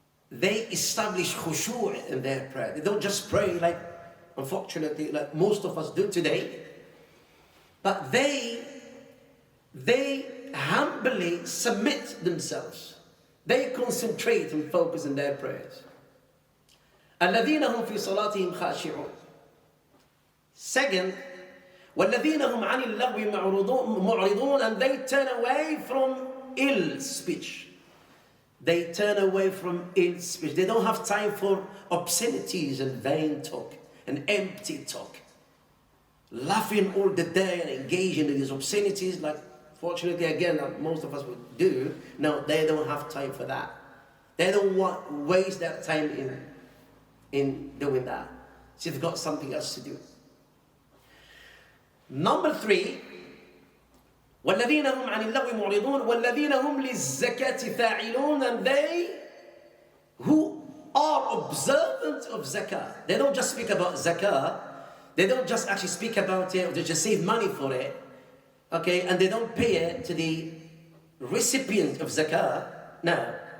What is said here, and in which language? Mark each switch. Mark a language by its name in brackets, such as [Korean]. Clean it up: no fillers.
[English] They establish khushu' in their prayer. They don't just pray like, unfortunately, like most of us do today. But they humbly submit themselves. They concentrate and focus on their prayers. [Arabic] الَّذِينَ هُمْ فِي صَلَاتِهِمْ خَاشِعُونَ. Second, وَالَّذِينَ هُمْ عَنِ اللَّغْوِ مُعْرِضُونَ. [English] And they turn away from ill speech. They turn away from ill speech. They don't have time for obscenities and vain talk and empty talk. Laughing all the day and engaging in these obscenities, like fortunately again most of us would do. No, they don't have time for that. They don't want to waste their time in doing that. So they've got something else to do. [Arabic] Number 3, وَالَّذِينَ هُمْ عَنِ اللَّغْوِ مُعْرِضُونَ وَالَّذِينَ هُمْ لِلزَّكَاةِ فَاعِلُونَ. [English] And they who are observant of zakah. They don't just speak about zakah. They don't just actually speak about it or they just save money for it. Okay, and they don't pay it to the recipient of zakah. No.